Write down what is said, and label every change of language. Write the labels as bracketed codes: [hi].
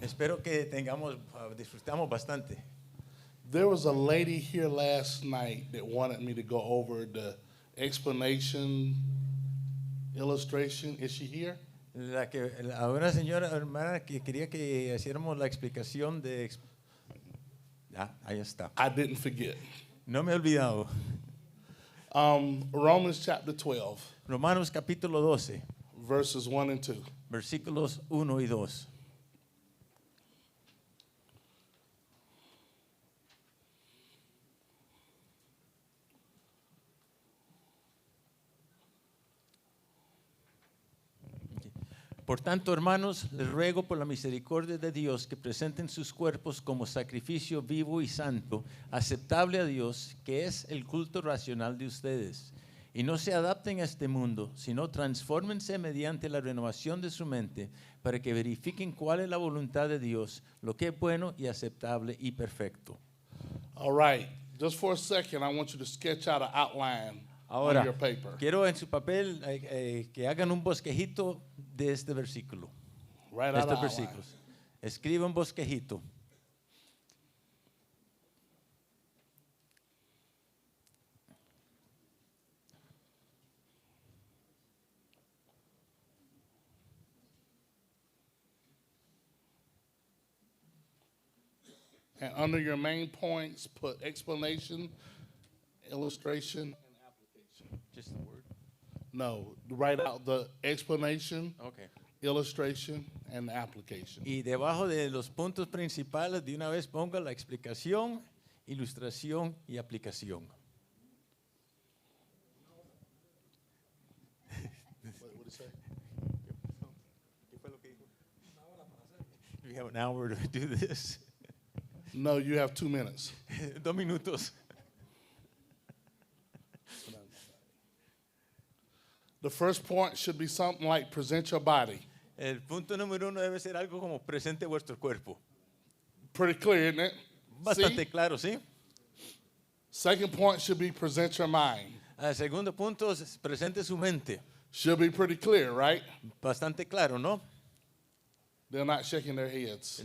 [es] Espero que disfrutamos bastante. [en] There was a lady here last night that wanted me to go over the explanation, illustration. Is she here? [es] Una señora hermana que quería que hiciéramos la explicación de... ahí está. [en] I didn't forget. [es] No me he olvidado. [en] Romans chapter 12. [es] Romanos capítulo 12. [en] Verses 1 and 2. [es] Versículos 1 y 2. Por tanto, hermanos, les ruego por la misericordia de Dios que presenten sus cuerpos como sacrificio vivo y santo, aceptable a Dios, que es el culto racional de ustedes. Y no se adapten a este mundo, sino transfórmense mediante la renovación de su mente, para que verifiquen cuál es la voluntad de Dios, lo que es bueno y aceptable y perfecto. [en] All right, just for a second, I want you to sketch out an outline on your paper. [es] Quiero en su papel que hagan un bosquejito de este versículo. [en] Right [es] De [en] out [es] estos [en] outline. [es] versículos. Escriba un bosquejito. [en] And under your main points, put explanation, illustration, and application. Just the word. No, write out the explanation, Okay. illustration, and application. [es] Y debajo de los puntos principales, de una vez ponga la explicación, ilustración y aplicación. [en] We have an hour to do this. No, you have 2 minutes. [es] 2 minutos. [en] The first point should be something like present your body. [es] El punto número 1 debe ser algo como presente vuestro cuerpo. [en] Pretty clear, isn't it? [es] Bastante [en] See? [es] claro, ¿sí? [en] Second point should be present your mind. [es] El segundo punto es presente su mente. [en] Should be pretty clear, right? [es] Bastante claro, ¿no? [en] They're not shaking their heads.